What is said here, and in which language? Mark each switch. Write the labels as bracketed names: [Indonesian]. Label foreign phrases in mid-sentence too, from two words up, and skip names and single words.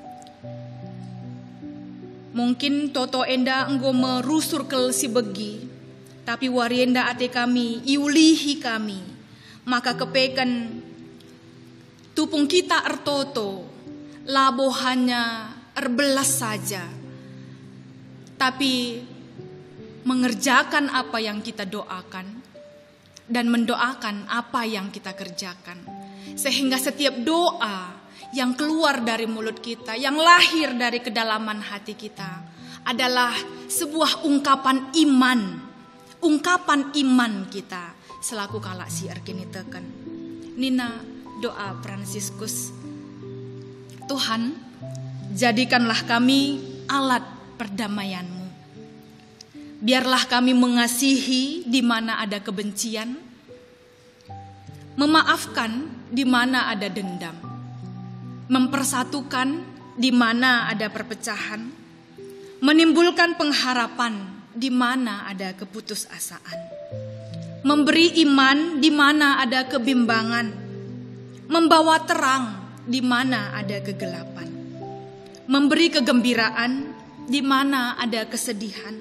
[Batak Karo] Mungkin toto enda enggo merusur kel si begi, tapi warienda ate kami iulihi kami, maka kepekan tupung kita ertoto labo hanya erbelas saja, [Indonesian] tapi mengerjakan apa yang kita doakan dan mendoakan apa yang kita kerjakan, sehingga setiap doa yang keluar dari mulut kita, yang lahir dari kedalaman hati kita adalah sebuah ungkapan iman kita [Batak Karo] selaku kalak si erkini teken. Nina doa [Indonesian] Fransiskus, Tuhan jadikanlah kami alat perdamaian-Mu. Biarlah kami mengasihi di mana ada kebencian, memaafkan di mana ada dendam, mempersatukan di mana ada perpecahan, menimbulkan pengharapan di mana ada keputusasaan, memberi iman di mana ada kebimbangan, membawa terang di mana ada kegelapan, memberi kegembiraan di mana ada kesedihan.